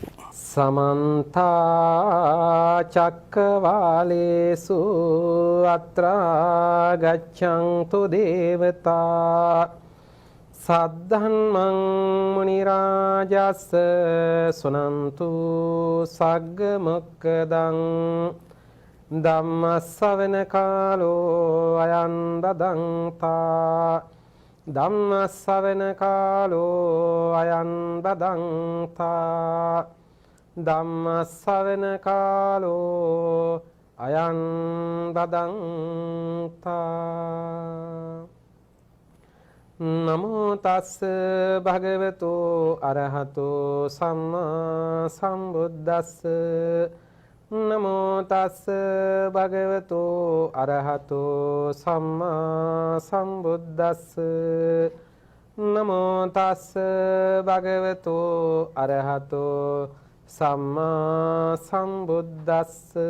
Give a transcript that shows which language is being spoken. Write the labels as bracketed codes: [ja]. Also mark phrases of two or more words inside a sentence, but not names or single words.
[pi] සමන්ත චක්කවාලේසු අත්‍රා ගච්ඡන්තු දේවතා සද්ධම්මං මුනි රාජස්ස සුනන්තු සග්ග මොක්ඛදං ධම්ම ශ්‍රවණ කාලෝ අයං දදංතා ධම්ම ශ්‍රවණ කාලෝ අයං දදංතා ධම්ම ශ්‍රවණ කාලෝ අයං දදංතා නමෝ තස්ස භගවතු අරහතෝ සම්මා සම්බුද්දස්ස නමෝ තස්ස භගවතු අරහතෝ සම්මා සම්බුද්දස්ස නමෝ තස්ස භගවතු අරහතෝ සම්මා සම්බුද්දස්ස